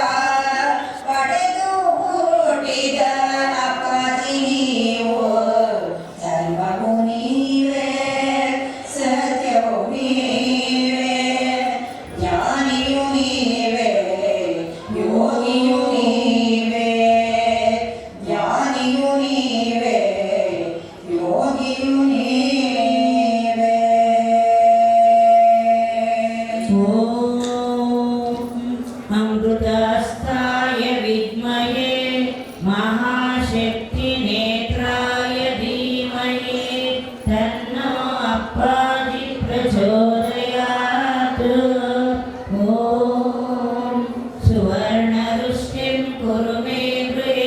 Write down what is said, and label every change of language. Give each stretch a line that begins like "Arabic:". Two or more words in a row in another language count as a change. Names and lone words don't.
Kannada: ಪಡೆದು ಹುಟ್ಟಿದ ಅಪ್ಪಾಜಿ ನೀವು ಧರ್ಮವು ನೀವೇ ಸತ್ಯವು ನೀವೇ ಜ್ಞಾನಿಯು ನೀವೇ ಯೋಗಿಯು ನೀವೇ ಜ್ಞಾನಿಯು ನೀವೇ ಯೋಗಿಯು ನೀವೇ
Sanskrit: अमृतास्ताय विद्महे महाशक्तिनेत्राय धीमहि तन्नो अप्पाजि प्रचोदयात् ॐ सुवर्णरुष्टिं कुरु मे गृहे